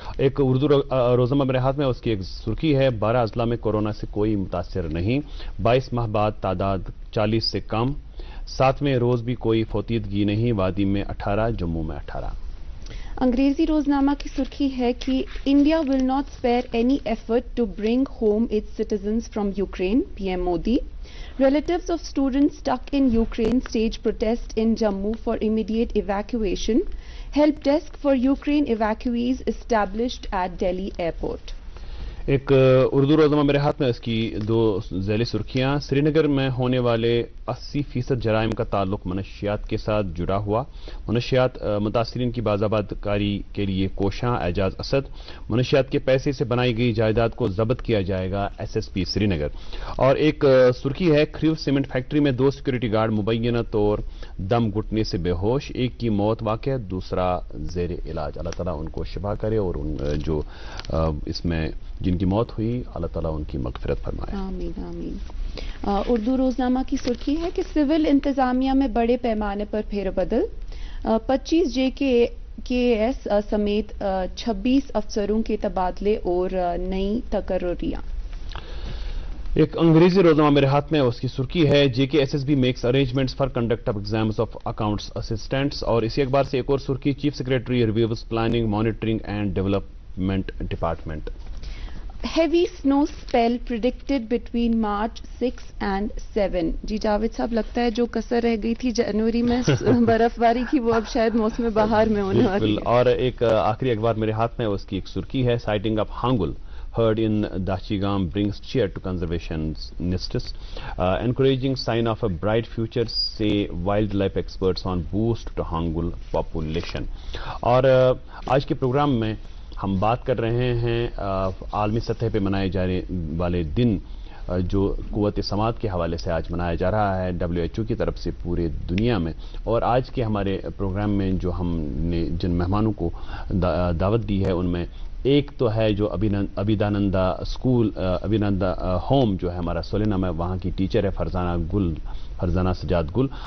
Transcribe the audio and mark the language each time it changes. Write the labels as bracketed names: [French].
[Hindi] एक उर्दू रोजनामा मेरे हाथ में, उसकी एक सुर्खी है 12 अजला में कोरोना से कोई मुतासिर नहीं, 22 माह बाद तादाद 40 से कम, 7वें रोज भी कोई फौतीदगी नहीं, वादी में 18, जम्मू में 18। अंग्रेजी रोजनामा की सुर्खी है कि [English] India will not spare any effort to bring home its citizens from Ukraine, PM Modi. Relatives of students stuck in Ukraine stage protest in Jammu for immediate evacuation. Help desk for Ukraine evacuees established at Delhi airport. [Hindi] एक उर्दू रोजनामा मेरे हाथ में, इसकी दो ज़ैली सुर्खियां। श्रीनगर में होने वाले 80% जराइम का ताल्लुक मनशियात के साथ जुड़ा हुआ, मनशियात मुतासिरीन की बाज़ाबादकारी के लिए कोशां, एजाज असद। मनशियात के पैसे से बनाई गई जायदाद को जब्त किया जाएगा, SSP श्रीनगर। और एक सुर्खी है खरीव सीमेंट फैक्ट्री में 2 सिक्योरिटी गार्ड मुबैना तौर दम घुटने से बेहोश, एक की मौत वाक़या, दूसरा ज़ेर इलाज। अल्लाह ताला उनको शिफा करे और उन जो इसमें जिनकी मौत हुई अल्लाह ताला उनकी मगफिरत फरमाए। आमीन आमीन। उर्दू रोजनामा की सुर्खी है कि सिविल इंतजामिया में बड़े पैमाने पर फेरबदल, 25 JKS समेत 26 अफसरों के तबादले और नई तकर्रियां। एक अंग्रेजी रोजनामा मेरे हाथ में, उसकी सुर्खी है [English] JKSSB makes arrangements for conduct of exams of accounts assistants. [Hindi] और इसी अखबार से एक और सुर्खी, [English] Chief secretary reviews planning, monitoring and development department. Heavy snow spell predicted between March 6 and 7। [Hindi] जी जावेद साहब, लगता है जो कसर रह गई थी जनवरी में बर्फबारी की, वो अब शायद मौसम बहार में होने वाली है। और एक आखिरी अखबार मेरे हाथ में, उसकी एक सुर्खी है [English] Sighting of Hangul heard in Dachigam brings cheer to conservationists, encouraging sign of a bright future, say wildlife experts on boost to Hangul population। [Hindi] और आज के प्रोग्राम में हम बात कर रहे हैं आलमी सतह पे मनाए जाने वाले दिन, जो कुव्वत समात के हवाले से आज मनाया जा रहा है WHO की तरफ से पूरे दुनिया में। और आज के हमारे प्रोग्राम में जो हमने जिन मेहमानों को दावत दी है, उनमें एक तो है जो अभिदानंदा स्कूल, अभिनंदा होम जो है हमारा सोलेना में, वहाँ की टीचर है फरजाना सजाद गुल।